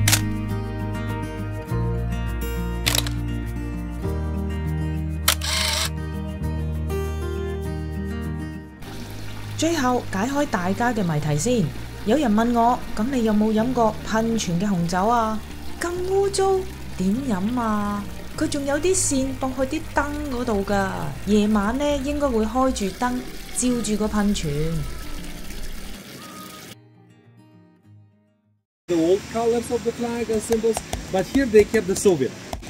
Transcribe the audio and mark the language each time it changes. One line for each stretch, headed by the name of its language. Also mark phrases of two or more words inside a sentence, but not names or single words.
Cantonese: 最後解開大家嘅謎題先。有人問我，咁你有冇飲過噴泉嘅紅酒啊？咁污糟，點飲啊？佢仲有啲線駁去啲燈嗰度噶，夜晚呢應該會開住燈照住個噴泉。
English: The old colors of the flag and symbols, but here they kept the Soviet.